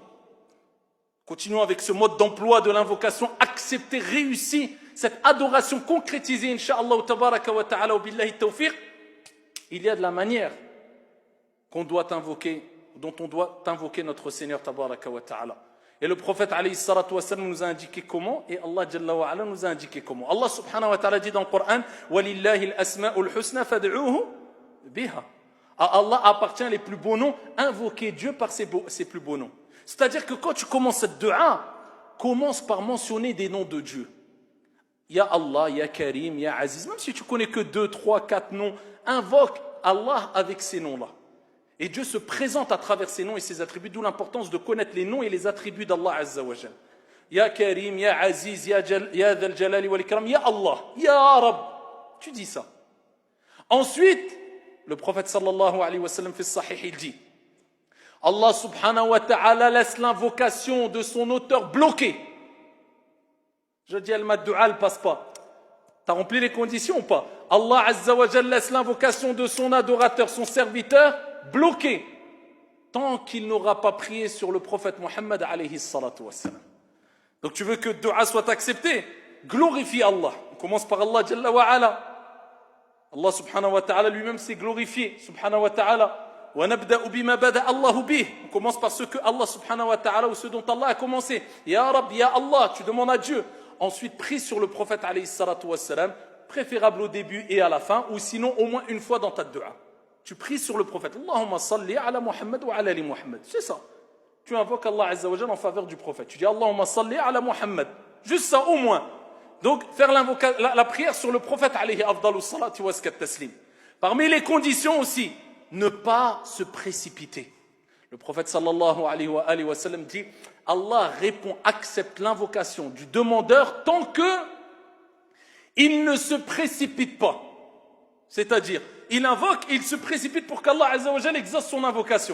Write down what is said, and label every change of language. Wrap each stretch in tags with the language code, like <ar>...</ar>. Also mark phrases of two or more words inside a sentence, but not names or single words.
<fr>Continuons avec ce mode d'emploi de l'invocation accepté, réussi, cette adoration concrétisée, Inch'Allah,</fr> <ar>تبارك وتعالى بالله التوفيق.</ar> <fr>Il y a de la manière qu'on doit invoquer, dont on doit invoquer notre Seigneur,</fr> <ar>تبارك وتعالى.</ar> <fr>Et le prophète,</fr> <ar>عليه الصلاة و سلم,</ar> <fr>nous a indiqué comment, et</fr> <ar>الله جل وعلا,</ar> <fr>nous a indiqué comment.</fr> <ar>الله سبحانه وتعالى,</ar> <fr>dit dans le Coran,</fr> <ar>وَلِلَّهِ الْأَسْمَاءُ الْحُسْنَى فَادْعُوهُ بِهَا.</ar> <fr>À Allah appartient les plus beaux noms, invoquez Dieu par ses plus beaux noms. C'est-à-dire que quand tu commences cette dua, commence par mentionner des noms de Dieu.</fr> <ar>يا الله يا كريم يا عزيز.</ar> <fr>Même si tu connais que 2, 3, 4 noms, invoque Allah avec ces noms-là. Et Dieu se présente à travers ses noms et ses attributs, d'où l'importance de connaître les noms et les attributs d'</fr> <ar>الله عز وجل. يا كريم يا عزيز يا ذا الجلال والإكرام يا الله يا رب.</ar> <fr>Tu dis ça. Ensuite, le prophète</fr> <ar>صلى الله عليه وسلم</ar> <fr>fait sahih, il dit,</fr> <ar>الله سبحانه وتعالى</ar> <fr>laisse l'invocation de son auteur bloquée. Je dis, al-maddu'a ne passe pas. T'as rempli les conditions ou pas?</fr> <ar>الله عز وجل</ar> <fr>laisse l'invocation de son adorateur, son serviteur, bloquée, tant qu'il n'aura pas prié sur le prophète Muhammad</fr> <ar>عليه الصلاة والسلام.</ar> <fr>Donc tu veux que dua soit accepté? Glorifie Allah. On commence par</fr> <ar>الله جل وعلا. الله سبحانه وتعالى</ar> <fr>lui-même s'est glorifié,</fr> <ar>سبحانه وتعالى. وَنَبْدَأُ بِمَا بَدَأَ اللَّهُ بِهِ.</ar> <fr>On commence par ce que</fr> <ar>الله سبحانه وتعالى,</ar> <fr>ou ce dont Allah a commencé.</fr> <ar>يا رب يا الله,</ar> <fr>tu demandes à Dieu. Ensuite, prie sur le prophète</fr> <ar>عليه الصلاة والسلام,</ar> <fr>préférable au début et à la fin, ou sinon au moins une fois dans ta dua. Tu pries sur le prophète.</fr> <ar>اللهم صل على محمد وعلى آل محمد.</ar> <fr>C'est ça. Tu invoques</fr> <ar>الله عز وجل</ar> <fr>en faveur du prophète. Tu dis</fr> <ar>اللهم صل على محمد.</ar> <fr>Juste ça au moins. Donc faire la prière sur le prophète</fr> <ar>عليه أفضل الصلاة وأزكى التسليم.</ar> <fr>Parmi les conditions aussi, ne pas se précipiter. Le prophète</fr> <ar>صلى الله عليه وسلم</ar> <fr>dit, Allah répond, accepte l'invocation du demandeur tant que il ne se précipite pas. C'est-à-dire, il invoque, il se précipite pour qu'</fr> <ar>الله عز وجل</ar> <fr>exauce son invocation.</fr>